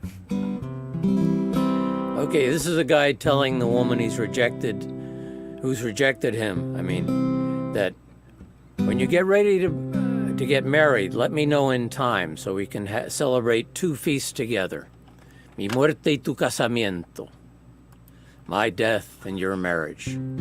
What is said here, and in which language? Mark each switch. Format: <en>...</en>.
<en>Okay, this is a guy telling the woman who's rejected him. I mean, that when you get ready to get married, let me know in time so we can celebrate two feasts together.</en> <es>Mi muerte y tu casamiento.</es> <en>My death and your marriage.</en>